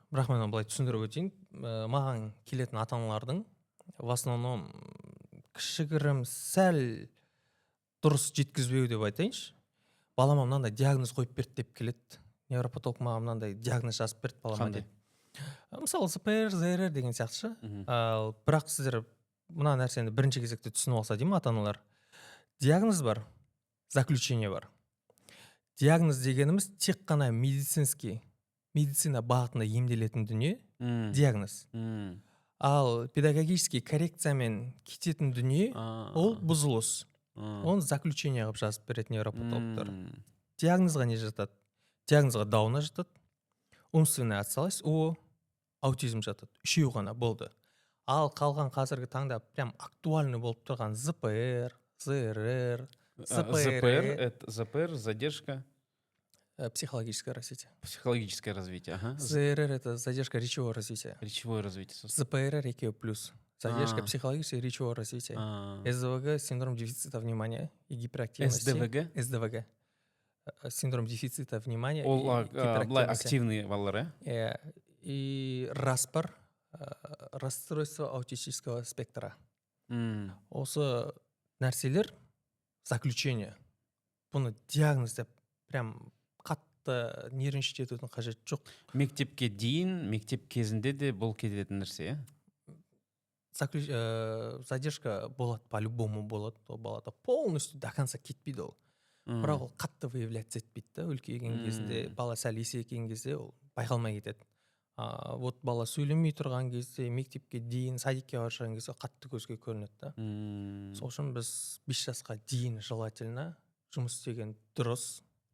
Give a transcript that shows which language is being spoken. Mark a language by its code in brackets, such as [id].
[kk] Бірақ мен былай түсіндіріп өтейін. Маған келетін ата-аналардың [ru] в основном [kk] кішігірім сәл дұрыс жеткізбеу деп айтайыншы. Балама мынандай диагноз қойып берді деп келеді. Невропатолог маған мынандай диагноз жазып берді балама деп. Мысалы ЗПР, ЗРР деген сияқты. Бірақ сіздер мына нәрсені бірінші кезекте түсініп алса деймін ата-аналар. Диагноз бар, заключение бар. Диагноз дегеніміз тек қана медицина бағытында емделетін дүние, диагноз. Ал педагогический коррекциямен кететін дүние, ол бұзылыс. Оны заключение қылып жазып беретін невропатологтар. Диагнозға не жатады? Диагнозға дауна жатады, [ru] умственная отсталость, [kk] аутизм жатады. Үшеу ғана болды. Ал қалған қазіргі таңда прям актуальный болып тұрған ЗПР, ЗРР, [ru] ЗПР, задержка. Психологическое развитие. Психологическое развитие, ага. ЗРР это задержка речевого развития. Речевое развитие. ЗПР плюс. Задержка психологического и речевого развития. СДВГ синдром дефицита внимания и гиперактивности. СДВГ. Синдром дефицита внимания и гиперактивности. [kk] Активные балалар, [ru] И РАСПАР, расстройство аутистического спектра. [kk] Осы нәрселер заключение. Бұны диагноз деп прям қатты нервничать етудің қажет жоқ. Мектепке дейін, мектеп кезінде де бұл кететін нәрсе, задержка болады, [ru] по-любому [kk] болады. Ол балада полностью до конца кетпейді ол. Бірақ ол қатты выявляться етпейді. Үлкейген кезінде, бала сәл есейген кезде ол байқалмай кетеді. Вот бала сөйлемей тұрған кезде, мектепке дейін, садикке барған кезде қатты көзге көрінеді. Сол үшін біз 5 жасқа дейін желательно жұмыс істеген дұрыс.